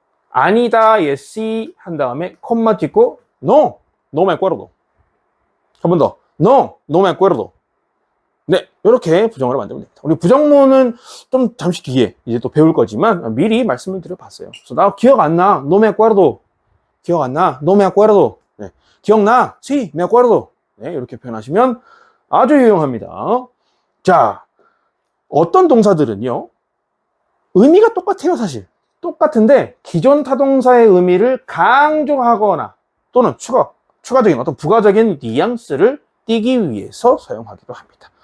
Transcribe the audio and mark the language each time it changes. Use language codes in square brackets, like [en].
[ko] 아니다, 예, C 한 다음에 콤마 찍고 [es] no, no me acuerdo. [ko] 한 번 더. [es] no, no me acuerdo. [ko] 네, 이렇게 부정어를 만들면 됩니다. 우리 부정문은 좀 잠시 뒤에 이제 또 배울 거지만 미리 말씀을 드려봤어요. 그래서 나 기억 안 나, [es] no me acuerdo. [ko] 기억 안 나, no me acuerdo. 네, 기억나, [es] sí, me acuerdo. [ko] 네, 이렇게 표현하시면 아주 유용합니다. 자, 어떤 동사들은요, 의미가 똑같아요, 사실. 똑같은데 기존 타동사의 의미를 강조하거나 또는 추가적인 어떤 부가적인 뉘앙스를 띠기 위해서 사용하기도 합니다.